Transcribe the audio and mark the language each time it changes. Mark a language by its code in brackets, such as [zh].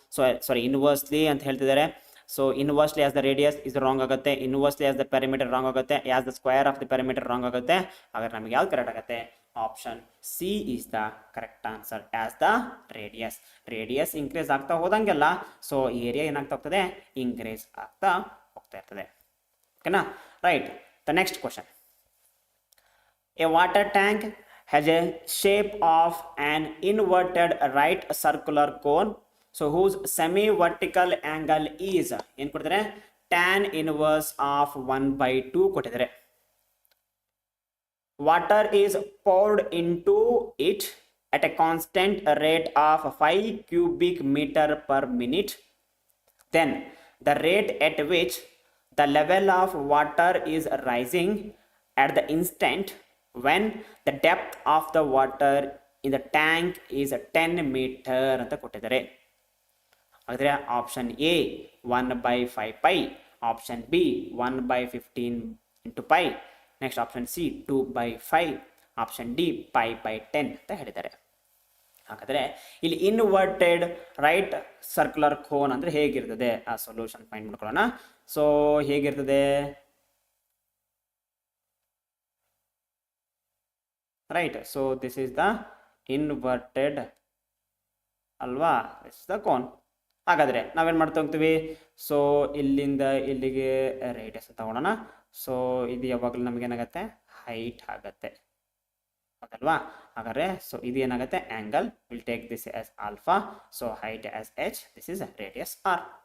[en] so sorry inversely [kn] ಅಂತ ಹೇಳ್ತಿದ್ದಾರೆ. [en] So inversely as the radius is wrong ಆಗುತ್ತೆ, inversely as the perimeter wrong ಆಗುತ್ತೆ, as the square of the perimeter wrong ಆಗುತ್ತೆ. [kn] ಹಾಗಾದ್ರೆ ನಮಗೆ ಯಾವ್ದು ಕರೆಕ್ಟ್ ಆಗುತ್ತೆ, [en] Option C is the correct answer. [kn] As the radius, radius increase ಆಗ್ತಾ ಹೋದಂಗೆಲ್ಲ so area ಏನಾಗ್ತಾ ಹೋಗ್ತದೆ, ಇನ್ಕ್ರೀಸ್ ಆಗ್ತಾ ಹೋಗ್ತಾ ಇರ್ತದೆ. [en] ಓಕೆನಾ, right. The next question. A water tank has a shape of an inverted right circular cone, so whose semi-vertical angle is [kn] ಏನು ಕೊಡ್ತಾರೆ, [en] tan inverse of 1/2 [kn] ಕೊಟ್ಟಿದ್ದಾರೆ. [en] Water is poured into it at a constant rate of 5 cubic meter per minute. Then the rate at which the level of water is rising at the instant when the depth of the water in the tank is 10 meter [kn] ಅಂತ ಕೊಟ್ಟಿದ್ದಾರೆ. ಹಾಗಾದ್ರೆ option A 1/5π, option B 1/15 into π, next option C 2/5, option D π/10 ಅಂತ ಹೇಳಿದ್ದಾರೆ. ಹಾಗಾದ್ರೆ ಇಲ್ಲಿ inverted right circular cone ಅಂದ್ರೆ ಹೇಗಿರ್ತದೆ ಆ ಸೊಲ್ಯೂಷನ್ ಫೈಂಡ್ ಮಾಡ್ಕೊಳ್ಳೋಣ. [en] so [kn] ಹೇಗಿರ್ತದೆ, [en] right, so this is the inverted ಅಲ್ವಾ, this is the cone. [kn] ಹಾಗಾದ್ರೆ ನಾವೇನ್ ಮಾಡ್ತಾ ಹೋಗ್ತೀವಿ, ಸೊ ಇಲ್ಲಿಂದ ಇಲ್ಲಿಗೆ ರೇಡಿಯಸ್ ತಗೊಳ್ಳೋಣ. ಸೊ ಇದು ಯಾವಾಗಲೂ ನಮಗೆ ಏನಾಗುತ್ತೆ ಹೈಟ್ ಆಗುತ್ತೆ, ಹೌದಲ್ವಾ. ಹಾಗಾದ್ರೆ ಸೊ ಇದು ಏನಾಗುತ್ತೆ [en] Angle, will take this as alpha, so height as h, this is radius r.